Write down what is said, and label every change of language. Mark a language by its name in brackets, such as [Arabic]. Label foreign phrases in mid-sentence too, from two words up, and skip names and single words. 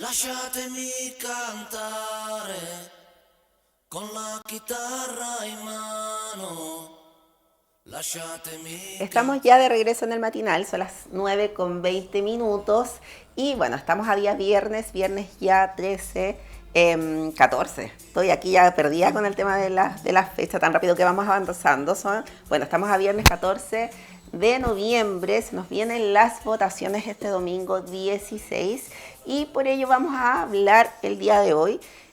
[Italian] Lasciatemi cantare con la chitarra in mano. Lasciatemi. [Spanish] Estamos ya de regreso en el matinal, son las 9:20 y bueno, estamos a día viernes ya 13, 14. Estoy aquí ya perdida con el tema de la fecha, tan rápido que vamos avanzando. Bueno, estamos a viernes 14 de noviembre, se nos vienen las votaciones este domingo 16 y por ello vamos a hablar el día de hoy.